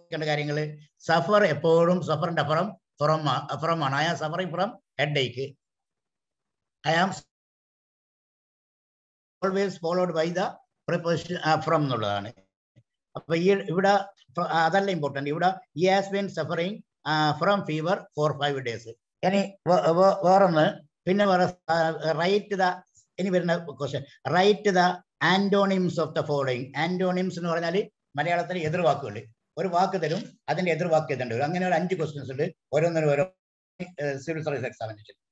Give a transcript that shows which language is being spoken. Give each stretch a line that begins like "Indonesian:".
Malayalam: കാര്യങ്ങൾ സഫർ എപ്പോഴും സഫറിന്റെ ഫ്രം ആണ്.
English: I am suffering from headache. I am always followed by the preposition from
Malayalam: എന്നുള്ളതാണ്. അപ്പൊ ഇവിടെ അതല്ല ഇമ്പോർട്ടന്റ്. ഇവിടെ
English: he has been suffering from fever for 5 days.
Malayalam: ഇനി വേറൊന്ന്, പിന്നെ വേറെ റൈറ്റ് ദ, ഇനി വരുന്ന question,
English: Write the antonyms of the following.
Malayalam: Antonyms എന്ന് പറഞ്ഞാൽ മലയാളത്തിൽ എതിർവാക്കുകൾ. ഒരു വാക്ക് തരും, അതിന്റെ എതിർവാക്ക് എഴുതേണ്ടി വരും. അങ്ങനെ ഒരു 5 ക്വസ്റ്റ്യൻസ് ഉണ്ട്, ഓരോന്നിനും ഓരോ സിവിൽ സർവീസ് എക്സാമിനേഷൻ.